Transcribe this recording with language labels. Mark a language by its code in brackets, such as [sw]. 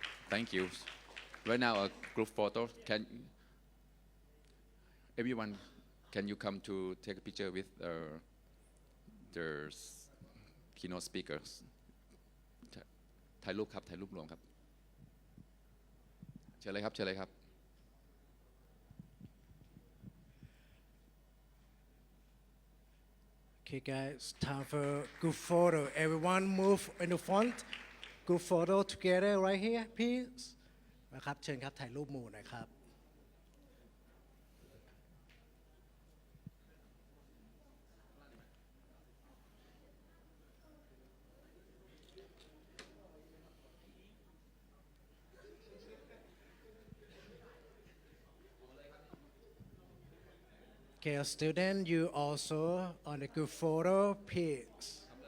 [en] Thank you. Right now, a group photo. Can everyone, can you come to take a picture with the keynote speakers? [th] ถ่ายรูปครับถ่ายรูปรวมครับเชิญเลยครับเชิญเลยครับ [en] Okay, guys, time for group photo. Everyone move in the front. Group photo together right here, please. [th] นะครับเชิญครับถ่ายรูปหมู่หน่อยครับ [en] Okay, student, you also on the group photo, please.